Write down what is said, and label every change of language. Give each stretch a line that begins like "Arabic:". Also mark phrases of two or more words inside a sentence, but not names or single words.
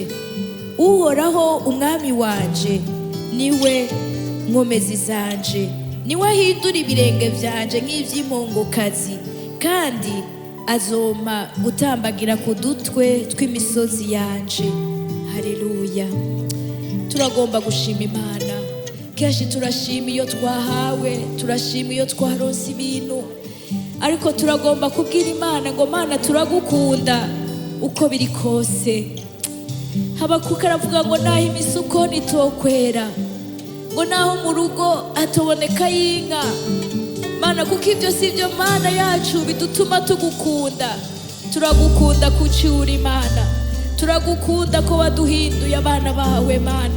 Rundi: Uhoraho umwami wanje niwe nkomezi zanje, niwe ahindura ibirenge vyanje nk'ivy'impongokazi, kandi azompa gutambagira ku dutwe tw'imisozi yanje. Haleluya. Turagomba gushima Imana. Kenshi turashima iyo twahawe, turashima iyo twaronse ibintu, ariko turagomba kubwira Imana ngo Mana turagukunda uko biri kose. Habakuki aravuga ngo naho imisukoni itokwera, ngo naho mu rugo hatoboneka y'inka. Mana kuko ibyo si byo Mana yacu bidutuma tugukunda. Turagukunda kucyura Imana, turagukunda ko waduhinduye abana bawe Mana.